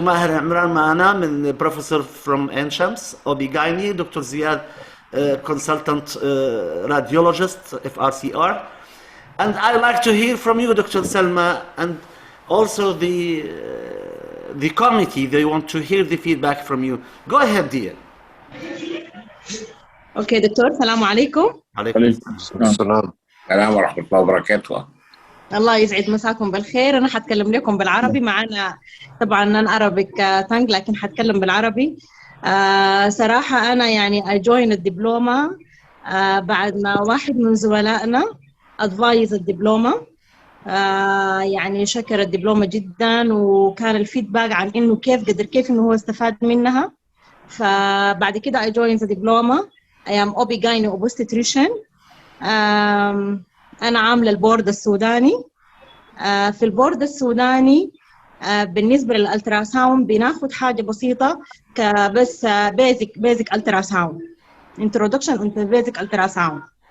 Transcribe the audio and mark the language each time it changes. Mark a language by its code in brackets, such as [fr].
[en] Maher Imran [ar] معنا من [en] professor from Ain Shams, OB-GYN. Dr. Ziad, consultant radiologist, FRCR. And I like to hear from you, Dr. Selma, and also the committee. They want to hear the feedback from you. Go ahead, dear. [ar] اوكي دكتور، السلام عليكم. عليكم السلام. السلام ورحمة الله وبركاته. الله يسعد مساكم بالخير. انا حتكلم لكم بالعربي، معنا طبعا انا [en] Arabic tongue [ar] لكن حتكلم بالعربي. صراحة انا يعني [en] I joined [ar] الدبلومة بعد ما واحد من زملائنا advise الدبلومة. يعني شكر الدبلومة جدا، وكان الفيدباك عن انه كيف انه هو استفاد منها. فبعد كده [en] I joined the diploma. I am OB-GYN obstetrician. [ar] أنا عاملة البورد السوداني. في البورد السوداني بالنسبة للألتراساوند بناخد حاجة بسيطة كبس [en] basic ultrasound, introduction into basic ultrasound.